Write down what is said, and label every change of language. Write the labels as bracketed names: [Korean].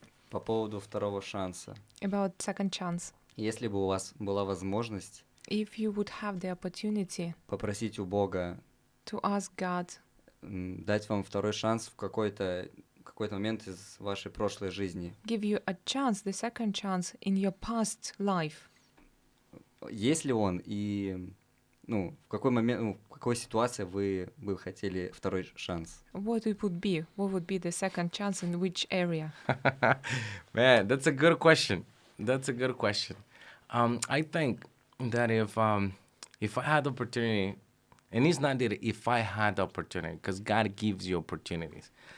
[Russian] По поводу второго шанса. [English] about second chance. [Russian] Если бы у вас была возможность [English] If you would have the opportunity [Russian] попросить у Бога [English] to ask God [Russian] дать вам второй шанс в какой-то момент из вашей прошлой жизни, [English] give you a chance, the second chance in your past life, [Russian] есть ли он и в какой момент, в какой ситуации вы бы хотели второй шанс? [English] what it would be? What would be the second chance in which area? Man, that's a good question. That's a good question. I think that if I had the opportunity, and it's not that if I had the opportunity, because God gives you opportunities.